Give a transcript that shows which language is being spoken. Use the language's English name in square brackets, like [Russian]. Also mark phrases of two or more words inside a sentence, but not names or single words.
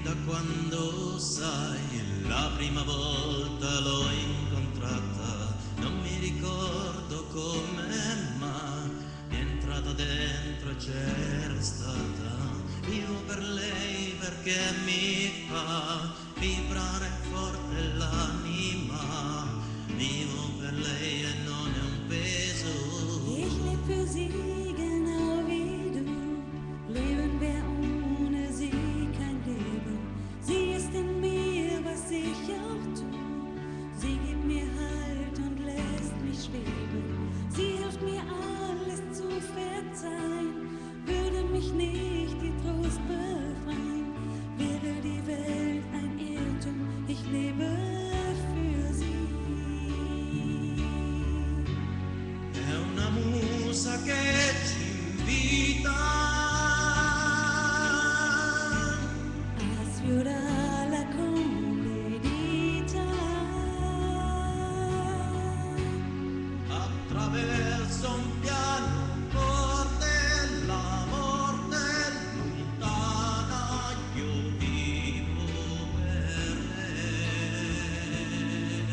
[Italian] quando sai, la prima volta l'ho incontrata, non mi ricordo come, ma mi è entrata dentro e c'era stata. Vivo per lei perché mi fa vibrare forte l'anima. Vivo per lei e non è un peso. [German] Ich leb für sie genau wie du. Leben wäre ohne sie kein Leben. Sie ist in mir, was ich auch tu. Sie gibt mir Halt und lässt mich schweben. Sie hilft mir alles zu verzeihen. Würde mich nicht die Trost befreien, wäre die Welt ein Irrtum. Ich lebe für sie. [Italian] È una musa che ci invita A sfiorare la comodità. attraverso un piano forte, la morte lontana, io vivo per lei.